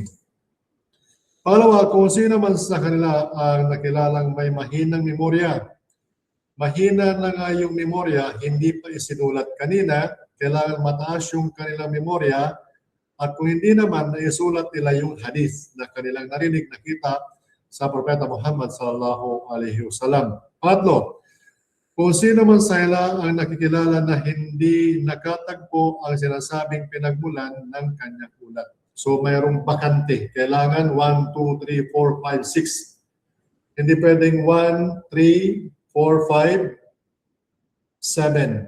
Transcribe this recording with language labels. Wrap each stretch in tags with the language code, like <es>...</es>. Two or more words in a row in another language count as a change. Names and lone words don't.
<tl>Pangalawa, kung sino man sa kanila ang nakilalang may mahinang memorya. Mahina na nga yung memorya, hindi pa isinulat kanina, kailangan mataas yung kanilang memorya, at kung hindi naman, naisulat nila yung hadith na kanilang narinig, nakita sa Propeta Muhammad</tl> <ar>صلى الله عليه وسلم.</ar> <tl>Pangatlo, kung sino man sa ila ang nakikilala na hindi nakatagpo ang sinasabing pinagmulan ng kanyang ulat. So mayroong bakante. Kailangan 1, 2, 3, 4, 5, 6. Hindi pwedeng 1, 3, 4, 5, 7.</tl>